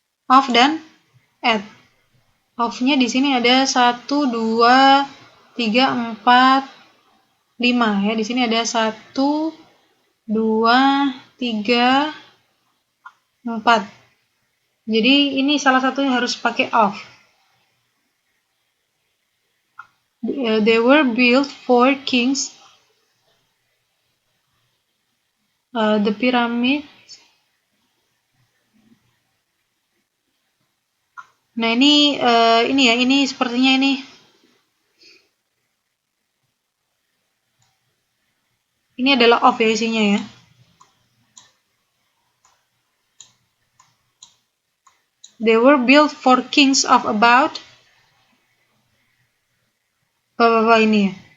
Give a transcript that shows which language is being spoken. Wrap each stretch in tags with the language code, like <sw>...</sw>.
<id>Of dan at. Of-nya di sini ada 1, 2, 3, 4, 5 ya. Di sini ada 1, 2, 3, 4. Jadi ini salah satunya harus pakai of.</id> <en>They were built for kings. The pyramid.</en> <id>Nah ini ya, ini sepertinya ini Ini adalah of ya isinya ya.</id> <en>They were built for kings of about</en> <id>ini ya.</id>